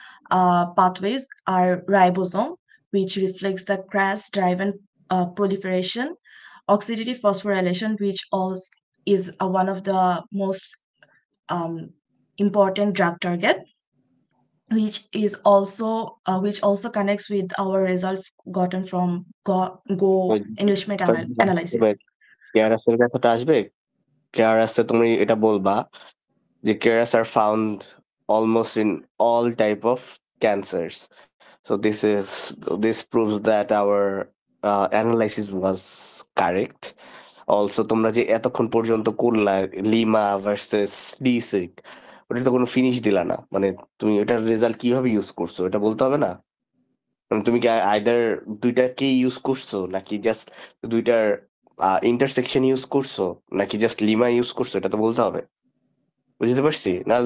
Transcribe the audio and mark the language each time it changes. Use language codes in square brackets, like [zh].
[en] Pathways are ribosome, which reflects the Cras-driven proliferation, oxidative phosphorylation, which also is one of the most important drug target, which also connects with our result gotten from Go enrichment analysis. [bn] কেয়ারাসের কথাটা আসবে, কেয়ারাসে তুমি এটা বলবা যে কেয়ারাস [en] are found almost in all type of cancers. So this proves that our analysis was correct. [bn] Also তোমরা যে এতক্ষণ পর্যন্ত করলা লিমা ভার্সেস ডিসিক, ওটা তো কোনো ফিনিশ দিলা না, মানে তুমি এটার রেজাল্ট কিভাবে ইউজ করছো এটা বলতে হবে না? তুমি কি আইদার দুইটাকে ইউজ করছো নাকি জাস্ট দুইটার ইন্টারসেকশন ইউজ করছো নাকি জাস্ট লিমা ইউজ করছো, এটা তো বলতে হবে। বুঝতে পারছি না?